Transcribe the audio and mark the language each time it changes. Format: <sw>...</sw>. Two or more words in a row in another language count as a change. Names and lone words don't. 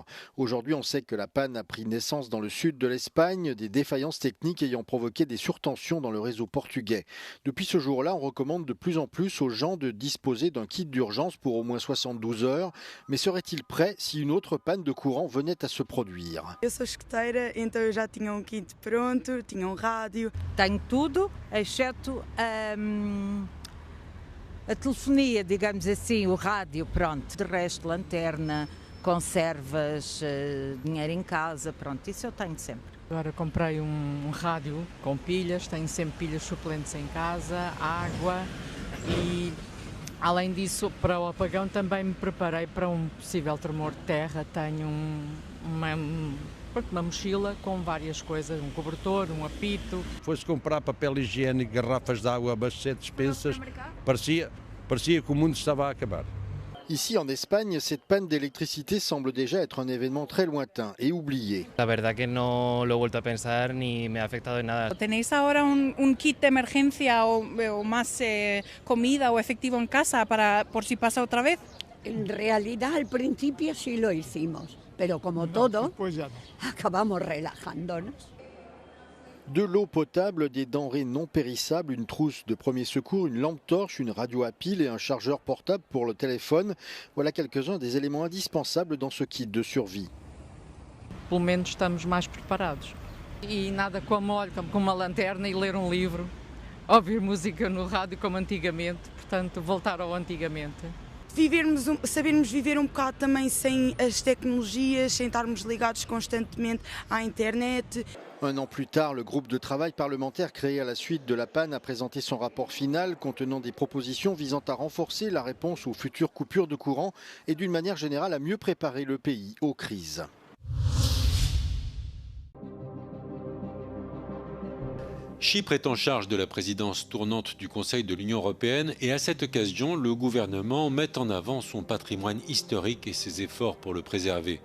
<fr>Aujourd'hui, on sait que la panne a pris naissance dans le sud de l'Espagne, des défaillances techniques ayant provoqué des surtensions dans le réseau portugais. Depuis ce jour-là, on recommande de plus en plus aux gens de disposer d'un kit d'urgence pour au moins 72 heures. Mais serait-il prêt si une autre panne de courant venait à se produire?</fr> <pt>Eu sou escoteira, então eu já tinha kit pronto, tinha rádio. Tenho tudo, exceto a telefonia, digamos assim, o rádio, pronto. De resto, lanterna, conservas, dinheiro em casa, pronto, isso eu tenho sempre. Agora comprei um rádio com pilhas, tenho sempre pilhas suplentes em casa, água e, além disso, para o apagão também me preparei para um possível tremor de terra. Tenho uma mochila com várias coisas, um cobertor, um apito. Foi-se comprar papel higiênico, garrafas de água, abastecer despensas, parecia que o mundo estava a acabar.</pt> <fr>Ici en Espagne, cette panne d'électricité semble déjà être un événement très lointain et oublié.</fr> <es>La verdad que no lo he vuelto a pensar ni me ha afectado en nada. ¿Tenéis ahora un kit de emergencia o más comida o efectivo en casa por si pasa otra vez? En realidad al principio sí lo hicimos, pero como todo, acabamos relajándonos.</es> <fr>De l'eau potable, des denrées non périssables, une trousse de premier secours, une lampe torche, une radio à pile et un chargeur portable pour le téléphone. Voilà quelques-uns des éléments indispensables dans ce kit de survie.</fr> <pt>Pelo menos estamos mais preparados. E nada como, olha, com uma lanterna e ler um livro, ouvir música no rádio como antigamente, portanto, voltar ao antigamente. Sabermos viver bocado também sem as tecnologias, sem estarmos ligados constantemente à internet.</pt> <fr>Un an plus tard, le groupe de travail parlementaire créé à la suite de la panne a présenté son rapport final contenant des propositions visant à renforcer la réponse aux futures coupures de courant et d'une manière générale à mieux préparer le pays aux crises. Chypre est en charge de la présidence tournante du Conseil de l'Union européenne et à cette occasion, le gouvernement met en avant son patrimoine historique et ses efforts pour le préserver.</fr>